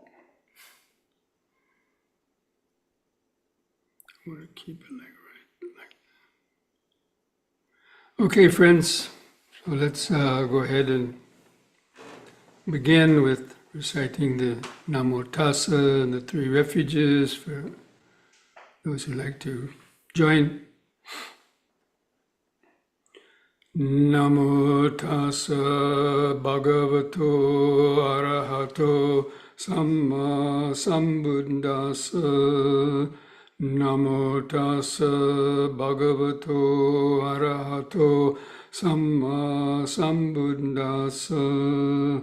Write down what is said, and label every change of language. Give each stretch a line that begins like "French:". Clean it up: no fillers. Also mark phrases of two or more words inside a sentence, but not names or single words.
English: I want to keep it like that. Okay, friends. So let's go ahead and begin with reciting the
Pali: Namo Tassa
English: and the three refuges for those who like to join.
Pali: Namo Tassa Bhagavato Arahato Samma Sambuddhassa. Namo Tassa Bhagavato Arahato Samma Sambuddhassa.